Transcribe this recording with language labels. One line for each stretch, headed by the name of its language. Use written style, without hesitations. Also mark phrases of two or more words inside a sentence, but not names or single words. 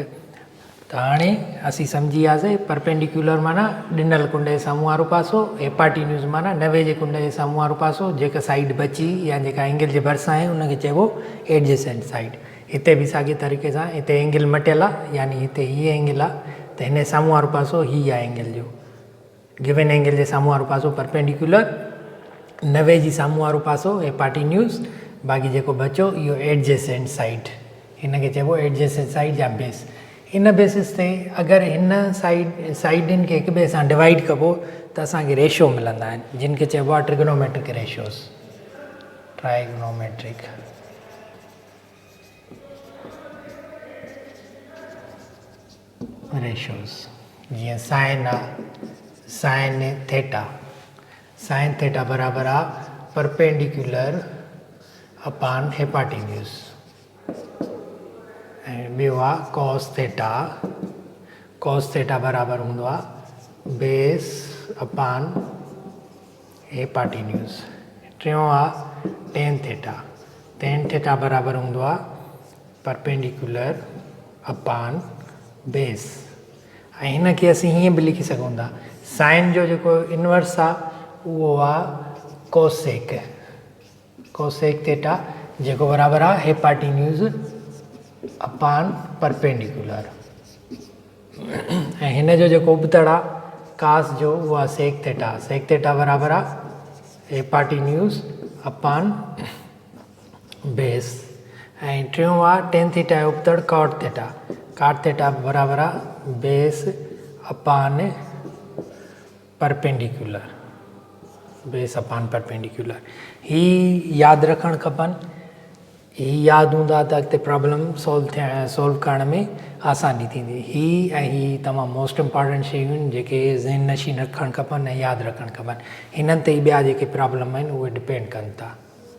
Sindhi: त हाणे असीं सम्झी वियासीं परपेंडिकुलर माना ॾिनल कुंड जे साम्हूं वारो पासो, हिपोटेन्यूज़ माना 90 जे कुंड जे साम्हूं वारो पासो, जेका साइड बची या जेका एंगल जे भरिसां आहे उनखे चइबो
English: adjacent side.
Sindhi: हिते बि साॻे तरीक़े सां हिते एंगल मटियल आहे, यानी हिते हीअ एंगल आहे त हिन जे साम्हूं वारो पासो हीअ आहे एंगल जो
English: given angle
Sindhi: जे साम्हूं वारो पासो परपेंडिकुलर, 90 जी साम्हूं वारो पासो हिपोटेन्यूज़, बाक़ी जेको बचो इहो
English: adjacent side,
Sindhi: हिनखे चइबो
English: adjacent side
Sindhi: या बेस। इन बेसिस ते अगरि हिन साइडनि खे हिक ॿिए सां डिवाइड कबो त असांखे रेशियो मिलंदा आहिनि जिन खे चइबो आहे
English: trigonometric ratios trigonometric ratios
Sindhi: जीअं साइन आहे
English: sine theta
Sindhi: बराबरि आहे
English: perpendicular upon hypotenuse
Sindhi: ऐं ॿियो आहे
English: cos theta
Sindhi: बराबरि हूंदो आहे
English: base upon hypotenuse
Sindhi: टियों आहे
English: tan theta
Sindhi: बराबरि हूंदो आहे
English: perpendicular upon base
Sindhi: ऐं हिन खे असीं हीअं बि लिखी सघूं था साइन जो जेको इनवर्स आहे उहो आहे
English: cosec theta
Sindhi: जेको बराबरि आहे
English: hypotenuse upon perpendicular
Sindhi: ऐं हिन जो जेको उबतड़ आहे कास जो उहो आहे
English: sec theta
Sindhi: बराबरि आहे
English: hypotenuse upon base
Sindhi: ऐं टियों आहे
English: tan theta
Sindhi: जो उबतड़
English: cot theta
Sindhi: बराबरि आहे
English: base upon perpendicular
Sindhi: ही यादि रखणु खपनि ही यादि हूंदा त अॻिते
English: problem solve
Sindhi: करण में आसानी थींदी ही ऐं ही तमामु
English: most important
Sindhi: शयूं आहिनि जेके ज़हन नशीन रखणु खपनि ऐं यादि रखणु खपनि हिननि ते ई ॿिया जेके प्रॉब्लम आहिनि उहे डिपेंड कनि था